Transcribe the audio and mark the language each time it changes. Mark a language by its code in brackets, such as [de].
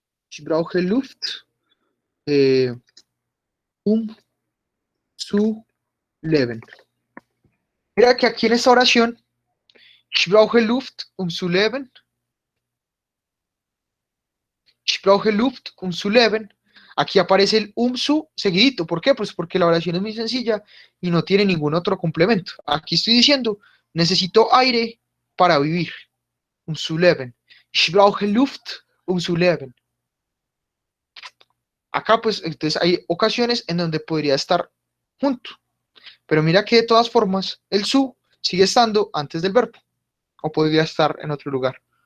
[de] Ich brauche Luft, zu leben. [es] Mira que aquí en esta oración, [de] ich brauche Luft, zu leben. Ich brauche Luft, zu leben. [es] Aquí aparece el su seguidito. ¿Por qué? Pues porque la oración es muy sencilla y no tiene ningún otro complemento. Aquí estoy diciendo, necesito aire para vivir. [de] Zu leben. Ich brauche Luft, zu leben. [es] Acá pues entonces hay ocasiones en donde podría estar junto. Pero mira que de todas formas el su sigue estando antes del verbo. o podría estar en otro lugar.